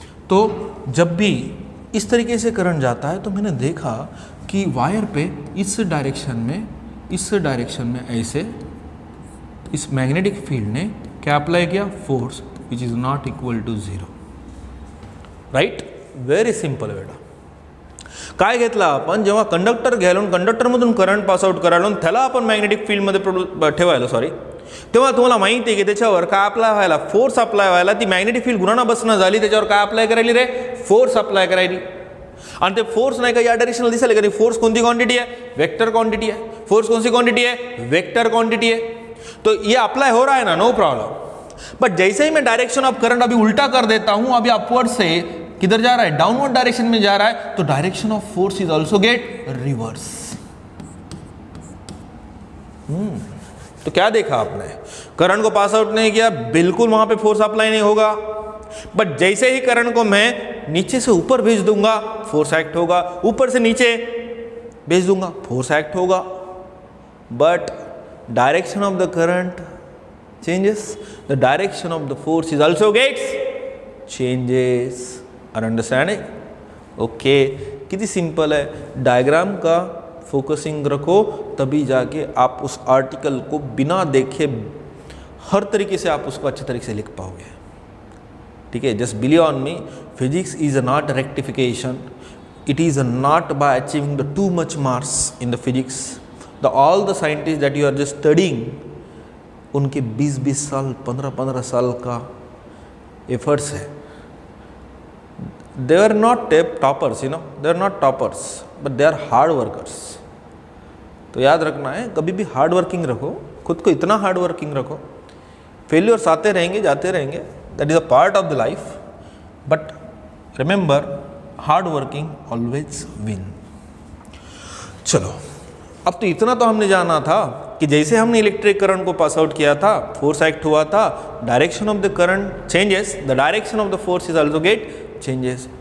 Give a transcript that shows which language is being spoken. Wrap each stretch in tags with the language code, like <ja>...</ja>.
<hi>तो जब भी इस तरीके से करंट जाता है तो मैंने देखा कि वायर पे इस डायरेक्शन में ऐसे इस मैग्नेटिक फील्ड ने क्या अप्लाई किया,</hi> <en>force which is not equal to 0,</en> <hi>right.</hi> <en>Very simple बेटा।</en> <mr>काय घेतला आपण, जेव्हा कंडक्टर घ्यायला कंडक्टरमधून करंट पास आउट करायला त्याला आपण मॅग्नेटिक फील्डमध्ये ठेवायला, सॉरी, तेव्हा तुम्हाला माहिती आहे की त्याच्यावर काय अप्लाय व्हायला, फोर्स अप्लाय व्हायला, ती मॅग्नेटिक फील्ड गुणांना बसणं झाली, त्याच्यावर काय अप्लाय करायली रे, फोर्स अप्लाय करायली। आणि ते फोर्स नाही का या डायरेक्शनला दिसायला का, फोर्स कोणती क्वांटिटी है, वेक्टर क्वांटिटी है।</mr> <hi>फोर्स कौन सी क्वांटिटी है, वेक्टर क्वांटिटी है। तो ये अप्लाई हो रहा है ना, नो प्रॉब्लम। बट जैसे ही मैं डायरेक्शन ऑफ करंट अभी उल्टा कर देता हूं, अभी अपवर्ड से किधर जा रहा है, डाउनवर्ड डायरेक्शन में जा रहा है,</hi> <en>तो direction of force is also get reverse.</en> <hi>तो क्या देखा आपने, करंट को पास आउट नहीं किया, बिल्कुल वहां पे फोर्स अप्लाई नहीं होगा। बट जैसे ही करंट को मैं नीचे से ऊपर भेज दूंगा, फोर्स एक्ट होगा, ऊपर से नीचे भेज दूंगा, फोर्स एक्ट होगा।</hi> <en>But direction of the current changes, the direction of the force is also gets changes. Are understanding?</en> <hi>Okay, कितनी सिंपल है। डायग्राम का फोकसिंग रखो, तभी जाके आप उस आर्टिकल को बिना देखे हर तरीके से आप उसको अच्छे तरीके से लिख पाओगे, ठीक है।</hi> <en>Just believe on me, physics is not rectification, it is not by achieving the too much marks in the physics. All the scientists that you are just studying,</en> <hi>उनके 20-20 साल 15-15 साल का एफर्ट्स है।</hi> <en>they are not toppers, you know, they are not toppers, but they are hard workers.</en> <hi>तो याद रखना है, कभी भी हार्ड वर्किंग रखो, खुद को इतना हार्ड वर्किंग रखो, फेलियर्स आते रहेंगे जाते रहेंगे,</hi> <en>That is a part of the life, but remember hard working always win.</en> <hi>चलो, अब तो इतना तो हमने जाना था कि जैसे हमने इलेक्ट्रिक करंट को पास आउट किया था, फोर्स एक्ट हुआ था,</hi> <en>Direction of the current changes, the direction of the force is also get changes.</en>